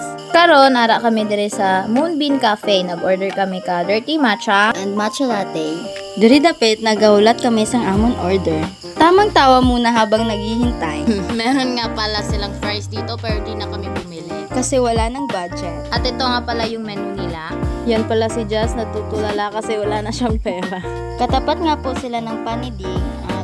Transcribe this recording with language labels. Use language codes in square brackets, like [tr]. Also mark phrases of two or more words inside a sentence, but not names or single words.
[hil] Karon ara kami dire sa Moonbeam Cafe. Nag-order kami ka [en] dirty matcha and matcha latte. [hil] Diri dapit nagahulat kami sang amon order. [tl] Tamang tawa muna habang naghihintay. Meron nga pala silang fries dito pero di na kami bumili. Kasi wala ng budget. At ito nga pala yung menu nila. Yan pala si Jazz natutulala kasi wala na siyang pera. Katapat nga po sila ng panidig at